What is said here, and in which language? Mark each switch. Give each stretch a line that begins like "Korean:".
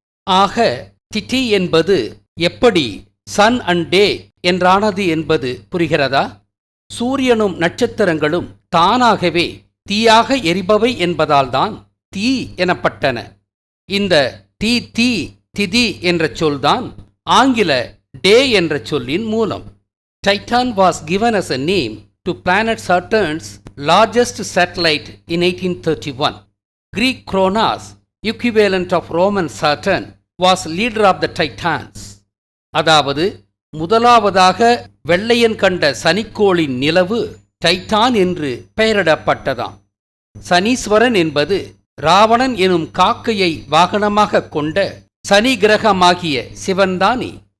Tamil: ஆக டிட்டி என்பது எப்படி
English: sun and day
Tamil: என்றானது என்பது புரிகிறதா? சூரியனும் நட்சத்திரங்களும் தானாகவே தீயாக எரிபவை என்பதால்தான் தீ எனப்பட்டன. இந்த தீ திதி என்ற சொல்தான் ஆங்கில டே என்ற சொல்லின் மூலம்.
English: Titan was given as a name to planet Saturn's largest satellite in 1831. Greek Kronos, equivalent of Roman Saturn, was leader of the Titans.
Tamil: அதாவது முதலாவதாக வெள்ளையன் கண்ட சனிக்கோளின் நிலவு டைட்டான் என்று பெயரிடப்பட்டதாம். சனீஸ்வரன் என்பது ராவணன் எனும் காக்கையை வாகனமாக கொண்ட சனி கிரகமாகிய சிவன்தானே.